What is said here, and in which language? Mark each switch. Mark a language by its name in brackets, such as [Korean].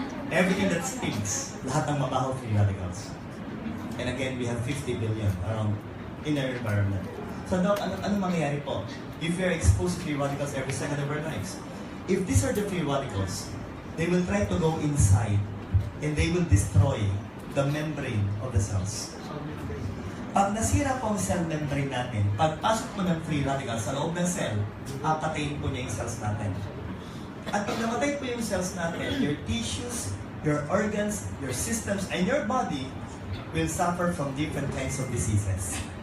[English] Everything that stinks, [Filipino] lahat ng mabaho [English] free radicals. And again, we have 50 billion around in our environment. So, Doc, [Filipino] anong mangyayari po? [English] If we are exposed to free radicals every second of our lives, if these are the free radicals, they will try to go inside and they will destroy the membrane of the cells. [Filipino] Pag nasira po ang cell membrane natin, pagpasok mo ng free radicals sa loob ng cell, patayin po niya yung cells natin. At pag namatay po yung cells natin, [English] your tissues, your organs, your systems, and your body will suffer from different kinds of diseases.